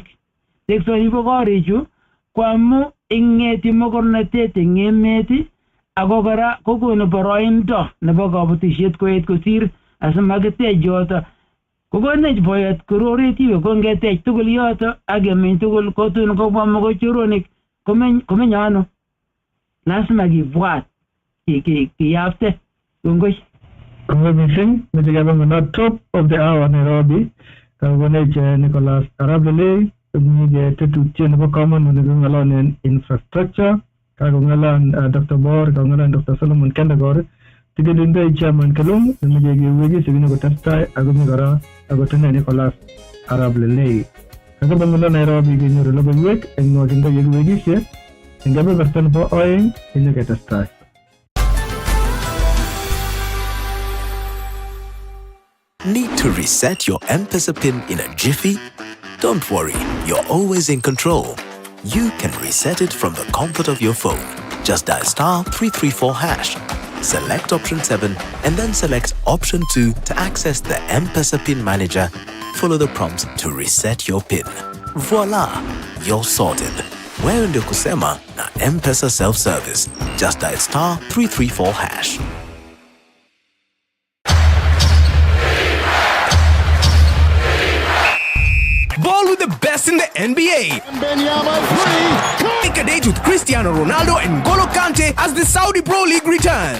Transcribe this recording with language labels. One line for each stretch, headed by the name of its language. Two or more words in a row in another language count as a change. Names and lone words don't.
Kalenjin: Teksoni bo korichu ko amu ing'eti mokornotet eng emet ako kora kokonu boroindo nebo kabotisiet koet kosir asimakitech yoto. Kokonech boyot kororet iwe ko ngetech tugul yoto ak kemeny tugul kotun kobwa mogochoronik komeny ano. Lazima kibwat kiyapte. Kongoi. Kongoi mising, meche kebe ng'uno
English: top of the hour
Kalenjin: Nairobi. Kakonech Nicholas Arap Lelei, mwenye tetutiet nebo komonut neking'ololen infrastructure. Kakong'alan Dr. Bor, kakong'alan Dr. Solomon Kendegor. Tikelindoi chairman Kalum, nemeche keweki sikine kotestai akomi kora akotene Nicholas Arap Lelei. Kakebe ng'uno Nairobi kenyoru logoiwek eng nwokindo yekiwekishe eng kebeberta nebo oeng kenyoketestai.
English: Need to reset your M-Pesa PIN in a jiffy? Don't worry, you're always in control. You can reset it from the comfort of your phone. Just dial *334#. Select option 7 and then select option 2 to access the M-Pesa PIN manager. Follow the prompts to reset your PIN. Voila, you're sorted.
Swahili: Wewe ndio kusema na M-Pesa self-service.
English: Just dial *334#. Ball with the best in the NBA. Take a date with Cristiano Ronaldo and N'Golo Kante as the Saudi Pro League return.